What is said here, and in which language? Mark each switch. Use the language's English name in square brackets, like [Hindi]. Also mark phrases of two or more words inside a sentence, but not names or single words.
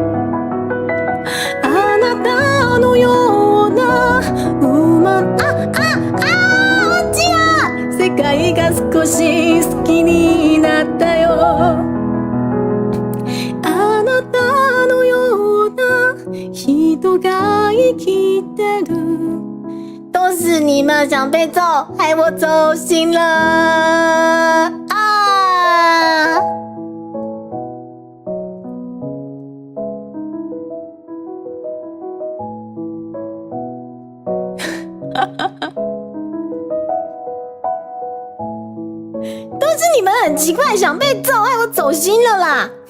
[Japanese] あなたのような世界が少し好きになったよあなたのような人が生きてる [Chinese] 都是你们想被揍害我走心了啊都是你们很奇怪想被揍害我走心了啦